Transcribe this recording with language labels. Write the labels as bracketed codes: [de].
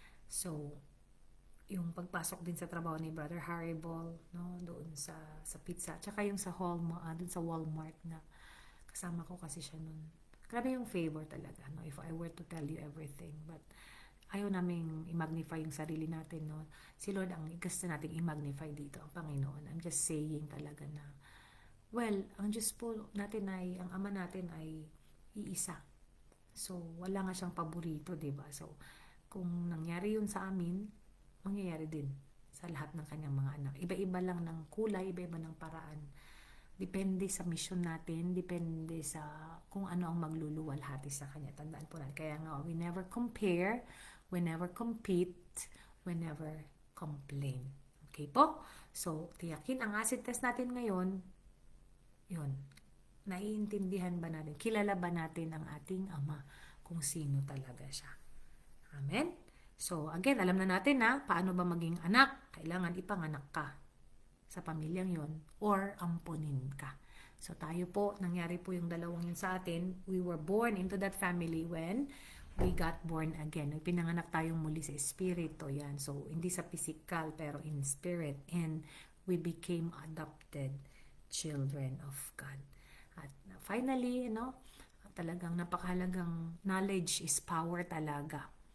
[tl] So, yung pagpasok din sa trabaho ni Brother Harry Ball, no, doon sa pizza, tsaka yung sa doon sa Walmart na kasama ko kasi siya nun. Grabe yung favor talaga, no? [en] If I were to tell you everything. [tl] But, ayaw naming i-magnify yung sarili natin, no? Si Lord ang gusto nating i-magnify dito, ang Panginoon. [en] I'm just saying [tl] talaga na, well, ang Diyos po natin ang Ama natin ay iisa. So, wala nga siyang paborito, diba? So, kung nangyari yun sa amin, mangyayari din sa lahat ng kanyang mga anak. Iba-iba lang ng kulay, iba-iba ng paraan. Depende sa mission natin, depende sa kung ano ang magluluwalhati sa kanya. Tandaan po natin. Kaya nga, [en] we never compare, we never compete, we never complain. Okay po? [tl] So, tiyakin ang acid test natin ngayon, yun. Naiintindihan ba natin? Kilala ba natin ang ating Ama kung sino talaga siya? Amen? So, again, alam na natin na paano ba maging anak? Kailangan ipanganak ka sa pamilyang yon or ampunin ka. So tayo po, nangyari po yung dalawang yun sa atin. [en] We were born into that family when we got born again. [tl] Pinanganak tayong muli sa espiritu yan. So hindi sa physical pero [en] in spirit. [tl] And [en] we became adopted children of God. [tl] At finally, talagang napakahalagang [en] knowledge is power [tl] talaga.